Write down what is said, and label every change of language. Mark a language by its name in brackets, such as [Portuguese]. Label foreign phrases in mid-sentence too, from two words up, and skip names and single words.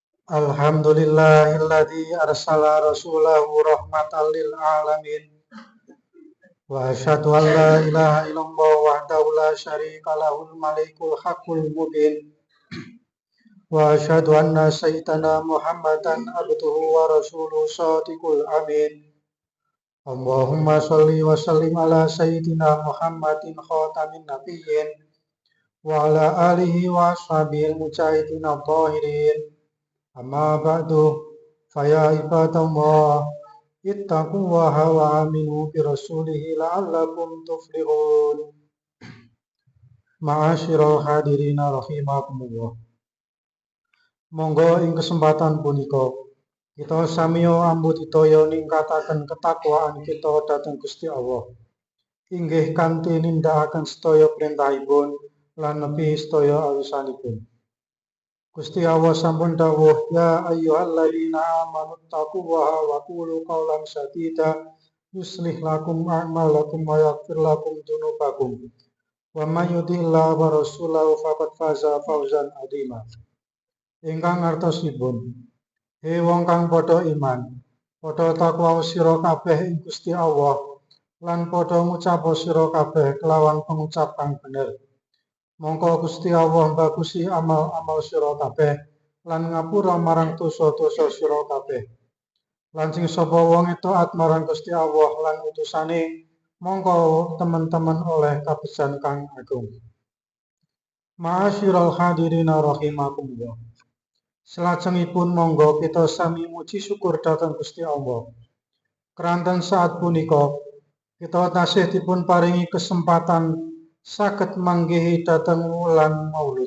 [Arabic] الحمد لله الذي أرسل رسوله رحمة للعالمين وأشهد أن لا إله إلا الله وحده لا شريك له الملك الحق المبين وأشهد أن سيدنا محمدا عبده ورسوله الصادق الأمين. اللهم صل وسلم على سيدنا محمد خاتم النبيين وعلى آله وأصحابه المجاهدين الطاهرين. أما بعد، فيا عباد الله، اتقوا الله وآمنوا برسوله لعلكم تفلحون. معاشر الحاضرين رحمكم الله. [Javanese] Monggo ing kesempatan punika kita samiya ambudidaya ningkataken ketakwaan kita dhateng Gusti Allah. Inggih kanthi nindakaken sedaya perintahipun lan nepi sedaya awisanipun. Gusti Allah sampun dawuh, [Arabic] يا أيها الذين آمنوا اتقوا الله وقولوا قولا سديدا يصلح لكم أعمالكم ويغفر لكم ذنوبكم ومن يطع الله ورسوله فقد فاز فوزا عظيما. [Javanese] Ingkang artosipun, he wong kang padha iman, padha takwa sira kabeh ing Gusti Allah lan padha ngucap sira kabeh kelawan pengucap kang bener. Mongko Gusti Allah bagusi amal-amal sira kabeh lan ngapura marang dosa-dosa sira kabeh. Lan sing sapa wong taat marang Gusti Allah lan utusane, mongko teman-teman oleh kabejan kang agung. [Arabic] معاشر الحاضرين رحمكم الله. [Javanese] Salajengipun monggo kita sami muji syukur dhateng Gusti Allah. Keranten saat punika kita tasih dipun paringi kesempatan saged manggihi dhateng wulan Maulud.